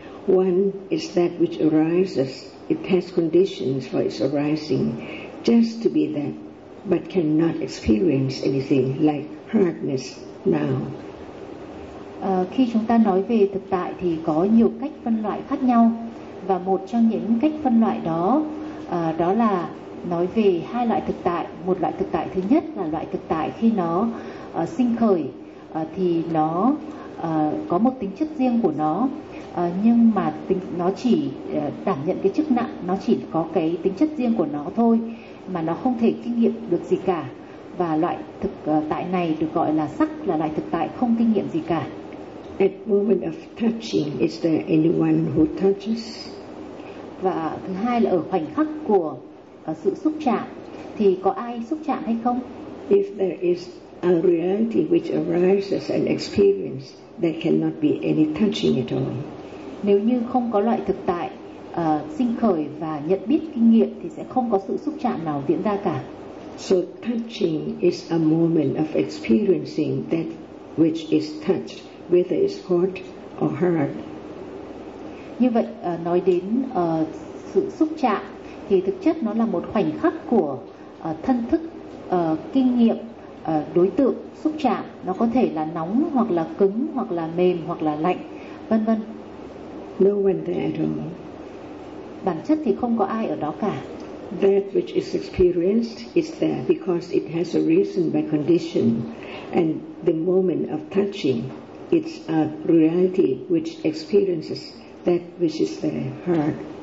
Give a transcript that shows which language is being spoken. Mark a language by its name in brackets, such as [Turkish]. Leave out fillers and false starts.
[English] One is that which arises. It has conditions for its arising, just to be that, but cannot experience anything like hardness now. [Vietnamese] Khi chúng ta nói về thực tại thì có nhiều cách phân loại khác nhau, và một trong những cách phân loại đó đó là nói về hai loại thực tại. Một loại thực tại thứ nhất là loại thực tại khi nó sinh khởi thì nó có một tính chất riêng của nó, nhưng mà nó chỉ đảm nhận cái chức năng, nó chỉ có cái tính chất riêng của nó thôi mà nó không thể kinh nghiệm được gì cả. Và loại thực tại này được gọi là sắc, là loại thực tại không kinh nghiệm gì cả. [English] At moment of touching, is there anyone who touches? [Vietnamese] Và thứ hai là ở khoảnh khắc của sự xúc chạm thì có ai xúc chạm hay không? [English] If there is a reality which arises and experiences, there cannot be any touching at all. [Vietnamese] Nếu như không có loại thực tại sinh khởi và nhận biết kinh nghiệm thì sẽ không có sự xúc chạm nào diễn ra cả. [English] So touching is a moment of experiencing that which is touched, whether it's hot or hard. [Vietnamese] Như vậy nói đến sự xúc chạm thì thực chất nó là một khoảnh khắc của thân thức kinh nghiệm đối tượng xúc chạm. Nó có thể là nóng hoặc là cứng hoặc là mềm hoặc là lạnh, vân vân. [English] No one there at all. [Vietnamese] Bản chất thì không có ai ở đó cả. [English] That which is experienced is there because it has a reason by condition, and the moment of touching, it's a reality which experiences that which is there, hard.